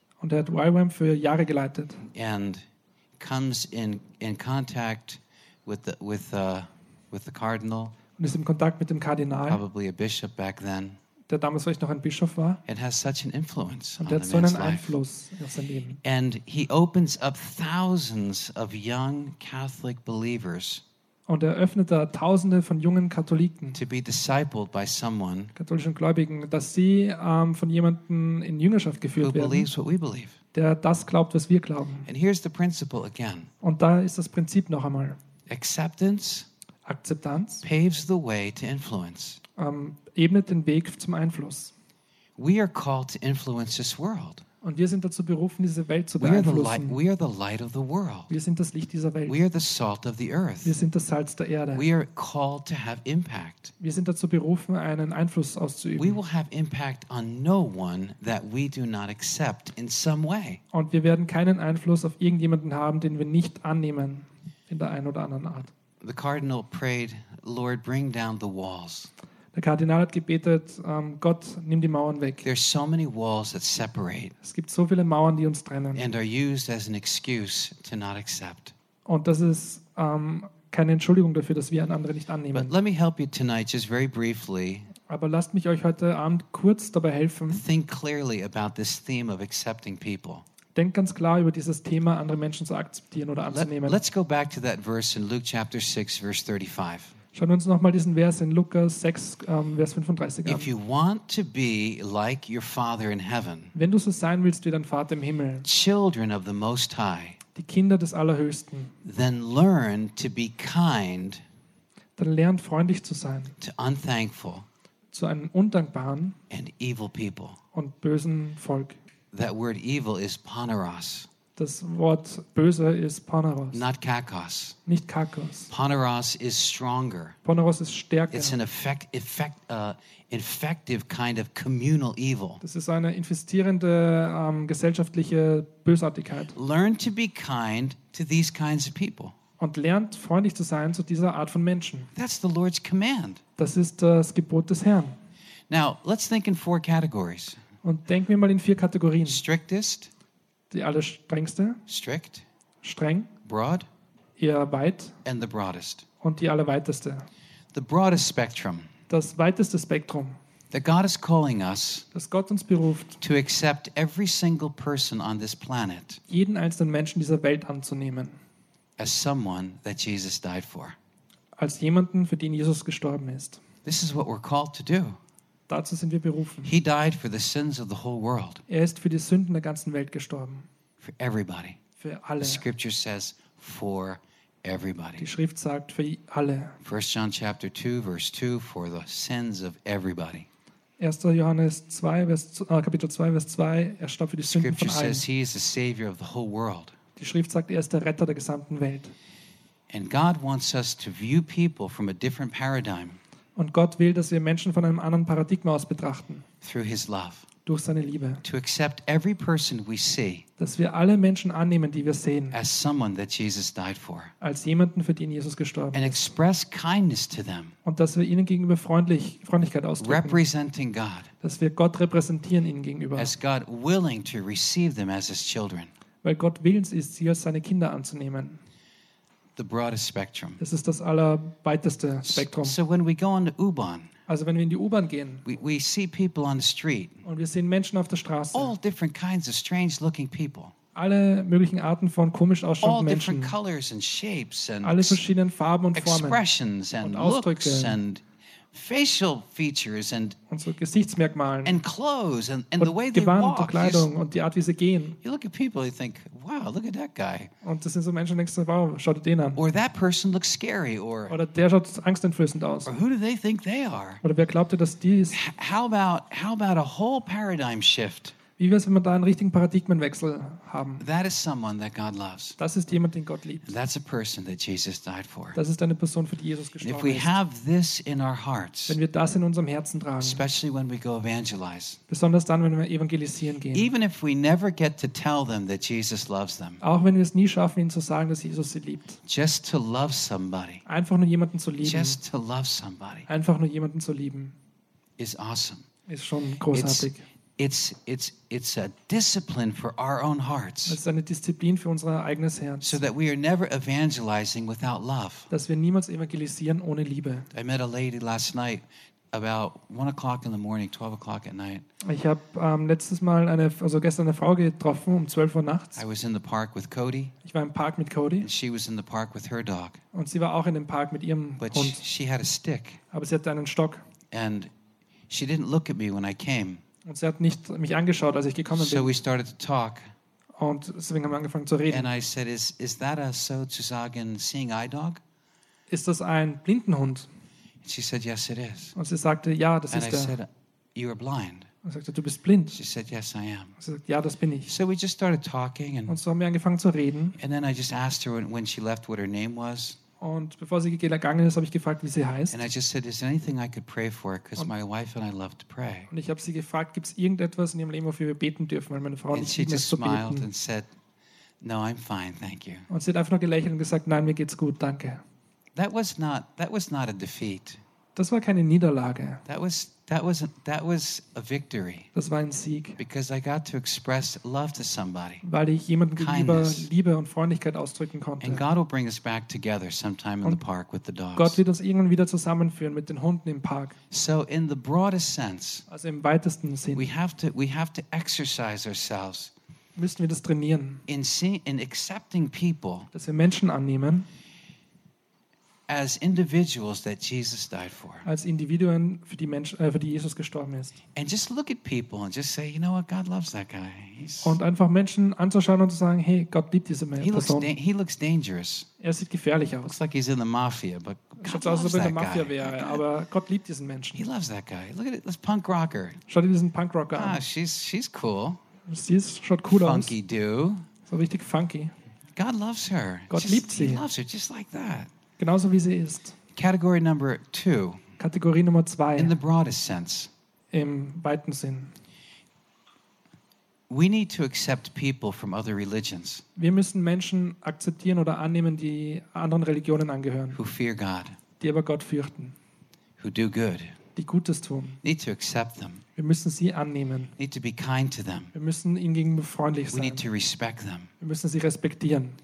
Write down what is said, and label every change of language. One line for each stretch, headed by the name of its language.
German: Und er hat YWAM für Jahre geleitet.
English: And comes in contact with the cardinal.
German: Und ist im Kontakt mit dem Kardinal.
English: Probably a bishop back then.
German: Der damals vielleicht noch ein Bischof war.
English: It has such an influence.
German: Und der hat so einen Einfluss auf sein Leben.
English: And he opens up thousands of young Catholic believers.
German: Und er öffnet da tausende von jungen Katholiken.
English: To be discipled by someone.
German: Katholischen Gläubigen, dass sie von jemanden in Jüngerschaft geführt werden.
English: Who believes what we believe.
German: Der das glaubt, was wir glauben.
English: And here's the principle again.
German: Und da ist das Prinzip noch einmal.
English: Acceptance.
German: Akzeptanz
English: paves the way to influence.
German: Ebnet den Weg zum Einfluss.
English: We are called to influence this world.
German: Und wir sind dazu berufen, diese Welt zu beeinflussen.
English: We are the light of the world.
German: Wir sind das Licht dieser Welt.
English: We are the salt of the earth.
German: Wir sind das Salz der Erde.
English: We are called to have impact.
German: Wir sind dazu berufen, einen Einfluss auszuüben.
English: We will have impact on no one that we do not accept in some way.
German: Und wir werden keinen Einfluss auf irgendjemanden haben, den wir nicht annehmen in der einen oder anderen Art.
English: The cardinal prayed, "Lord, bring down the walls."
German: Der Kardinal hat gebetet, Gott, nimm die Mauern weg.
English: There's so many walls that separate.
German: Es gibt so viele Mauern, die uns trennen.
English: And are used as an excuse to not accept.
German: Und das ist keine Entschuldigung dafür, dass wir einen anderen nicht annehmen.
English: But let me help you tonight, just very briefly.
German: Aber lasst mich euch heute Abend kurz dabei helfen.
English: Think clearly about this theme of accepting people.
German: Denkt ganz klar über dieses Thema, andere Menschen zu akzeptieren oder anzunehmen.
English: Let's go back to that verse in Luke chapter 6, verse 35.
German: Schauen wir uns nochmal diesen Vers in Lukas 6, Vers 35 an.
English: If you want to be like your Father in heaven,
German: wenn du so sein willst wie dein Vater im Himmel,
English: children of the Most High,
German: die Kinder des Allerhöchsten,
English: then learn to be kind,
German: dann lernt freundlich zu sein,
English: to unthankful,
German: zu einem undankbaren,
English: and evil people,
German: und bösen Volk.
English: That word evil is panaros.
German: Das Wort böse ist panaros.
English: Not kakos.
German: Nicht kakos.
English: Panaros is stronger.
German: Panaros ist stärker.
English: It's an infective kind of communal evil.
German: Das ist eine infestierende gesellschaftliche Bösartigkeit.
English: Learn to be kind to these kinds of people.
German: Und lernt freundlich zu sein zu dieser Art von Menschen.
English: That's the Lord's command.
German: Das ist das Gebot des Herrn.
English: Now, let's think in four categories.
German: Und denk mir mal in vier Kategorien.
English: Strictest.
German: Die allerstrengste.
English: Strict.
German: Streng.
English: Broad.
German: Eher weit.
English: And the broadest.
German: Und die allerweiteste.
English: The broadest spectrum.
German: Das weiteste Spektrum.
English: That God is calling us.
German: Dass Gott uns beruft.
English: To accept every single person on this planet.
German: Jeden einzelnen Menschen dieser Welt anzunehmen.
English: As someone that Jesus died for.
German: Als jemanden, für den Jesus gestorben ist.
English: This is what we're called to do.
German: Dazu sind wir berufen.
English: He died for the sins of the whole world.
German: Er ist für die Sünden der ganzen Welt gestorben.
English: For everybody.
German: Für alle.
English: The scripture says for everybody.
German: Die Schrift sagt für alle.
English: 1 John chapter 2 verse 2 for the sins of everybody.
German: 1. Johannes 2 Vers Kapitel 2 Vers 2, er starb für die Sünden von allen.
English: The scripture says he is the savior of the whole world.
German: Die Schrift sagt, er ist der Retter der gesamten Welt.
English: And God wants us to view people from a different paradigm.
German: Und Gott will, dass wir Menschen von einem anderen Paradigma aus betrachten.
English: Through his love.
German: Durch seine Liebe.
English: To accept every person we see.
German: Dass wir alle Menschen annehmen, die wir sehen.
English: As someone that Jesus died for.
German: Als jemanden, für den Jesus gestorben ist.
English: And express kindness to them.
German: Und dass wir ihnen gegenüber Freundlichkeit ausdrücken.
English: Representing God.
German: Dass wir Gott repräsentieren ihnen gegenüber.
English: As God willing to receive them as his children.
German: Weil Gott willens ist, sie als seine Kinder anzunehmen.
English: The broadest spectrum.
German: Das ist das allerweiteste Spektrum.
English: So when we go on the U-Bahn,
German: also wenn wir in die U-Bahn gehen,
English: we see people on the street,
German: und wir sehen Menschen auf der Straße,
English: all different kinds of strange looking people,
German: alle möglichen Arten von komisch ausschauenden
English: all
German: Menschen,
English: different colors and shapes and
German: alle verschiedenen Farben und Formen,
English: expressions and
German: und Ausdrücke,
English: looks and facial features and
German: und so Gesichtsmerkmalen,
English: and clothes and the way
German: Gewand
English: they walk,
German: und Kleidung und die Art, wie sie gehen.
English: You look at people, you think, wow, look at that guy.
German: Und das sind so Menschen, denkst du, wow, schau dir den an.
English: Or that person looks scary. Or
German: oder der schaut angstentflößend aus.
English: Or who do they think they are?
German: Oder wer glaubt ihr, dass die ist?
English: How about a whole paradigm shift?
German: Wie wäre es, wenn wir da einen richtigen Paradigmenwechsel haben?
English: That is someone that God loves.
German: Das ist jemand, den Gott liebt.
English: That's a person that Jesus died for.
German: Das ist eine Person, für die Jesus gestorben
English: if we
German: ist.
English: Have this in our hearts,
German: wenn wir das in unserem Herzen tragen,
English: especially when we go evangelize,
German: besonders dann, wenn wir evangelisieren gehen,
English: even if we never get to tell them that Jesus loves them,
German: auch wenn wir es nie schaffen, ihnen zu sagen, dass Jesus sie liebt,
English: just to love somebody,
German: einfach nur jemanden zu lieben,
English: just to love somebody,
German: einfach nur jemanden zu lieben,
English: is awesome.
German: Ist schon großartig.
English: It's a discipline for our own hearts.
German: Es ist eine Disziplin für unser eigenes Herz.
English: So that we are never evangelizing without love.
German: Dass wir niemals evangelisieren ohne Liebe.
English: I met a lady last night about 1 o'clock in the morning, 12 o'clock at night.
German: Ich habe letztes Mal gestern eine Frau getroffen um 12 Uhr nachts.
English: I was in the park with Cody.
German: Ich war im Park mit Cody.
English: And she was in the park with her dog.
German: Und sie war auch in dem Park mit ihrem
English: but
German: Hund.
English: She had a stick.
German: Aber sie hatte einen Stock.
English: And she didn't look at me when I came.
German: Und sie hat nicht mich angeschaut, als ich gekommen bin.
English: So we started to talk.
German: Und deswegen haben wir angefangen zu reden.
English: And I said, is that a
German: sozusagen
English: seeing eye dog?
German: Ist das ein Blindenhund?
English: And she said, yes, it is.
German: Und sie sagte, ja, das
English: and
German: ist
English: I
German: der.
English: Said, you are blind.
German: Und sie sagte, du bist blind.
English: She said, yes, I am.
German: Sie sagte, ja, das bin ich.
English: So we just started talking and
German: und so haben wir angefangen zu reden.
English: And then I just asked her when she left what her name was.
German: Und bevor sie gegangen ist, habe ich gefragt, wie sie heißt.
English: And I just said, is there anything I could pray for? Because my wife and I love to pray.
German: Und ich habe sie gefragt, gibt es irgendetwas in ihrem Leben, wofür wir beten dürfen, weil meine Frau
English: and
German: nicht mehr zu beten.
English: And she just smiled and said, no, I'm fine, thank you.
German: Und sie hat einfach nur gelächelt und gesagt, nein, mir geht's gut, danke.
English: That was not a defeat.
German: Das war keine Niederlage.
English: That was a victory.
German: Das war ein Sieg.
English: Because I got to express love to somebody.
German: Weil ich jemandem gegenüber Liebe und Freundlichkeit ausdrücken konnte.
English: And God will bring us back together sometime in the park with the dogs.
German: Gott wird uns irgendwann wieder zusammenführen mit den Hunden im Park.
English: So in the broadest sense.
German: Also im weitesten Sinn.
English: We have to exercise ourselves.
German: Müssen wir das trainieren?
English: In accepting people.
German: Dass wir Menschen annehmen.
English: As individuals that Jesus died for.
German: Als Individuen, für die Menschen, für die Jesus gestorben ist.
English: And just look at people and just say, you know what, God loves that guy.
German: Und einfach Menschen anzuschauen und zu sagen, hey, Gott liebt diese Person.
English: He looks dangerous.
German: Er sieht gefährlich aus.
English: Looks like he's in the mafia, but God loves that guy.
German: Schaut aus, als ob er in der Mafia wäre, aber Gott liebt diesen Menschen.
English: He loves that guy. Look at this punk rocker.
German: Schaut dir diesen Punk Rocker an.
English: Ah, she's cool.
German: Sie ist, schaut cool
English: funky Funky dude.
German: So richtig funky.
English: God loves her.
German: Gott liebt sie.
English: He loves her just like that.
German: Genauso wie sie ist.
English: Category number two.
German: Kategorie Nummer zwei.
English: In the broadest sense.
German: Im weiten Sinn.
English: We need to accept people from other religions.
German: Wir müssen Menschen akzeptieren oder annehmen, die anderen Religionen angehören.
English: Who fear God.
German: Die aber Gott fürchten.
English: Who do good.
German: Die Gutes tun.
English: Need to accept them.
German: Wir müssen sie annehmen.
English: Need to be kind to them.
German: Wir müssen ihnen gegenüber freundlich sein.
English: We need to respect them.
German: Wir müssen sie respektieren.